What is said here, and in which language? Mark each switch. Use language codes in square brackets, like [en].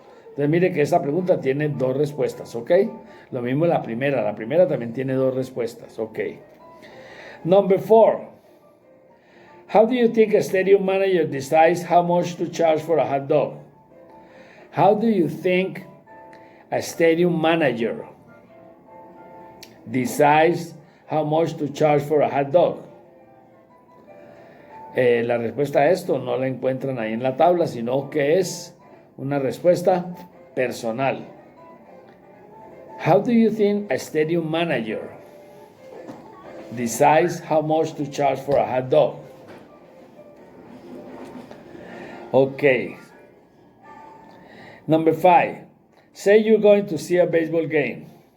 [es] Entonces mire que esa pregunta tiene 2 respuestas, ¿ok? Lo mismo la primera también tiene 2 respuestas, ¿ok? [en] Number 4. How do you think a stadium manager decides how much to charge for a hot dog? How do you think a stadium manager decides how much to charge for a hot dog? [es] La respuesta a esto no la encuentran ahí en la tabla, sino que es una respuesta personal. [en] How do you think a stadium manager decides how much to charge for a hot dog? Okay. Number 5. Say you're going to see a baseball game.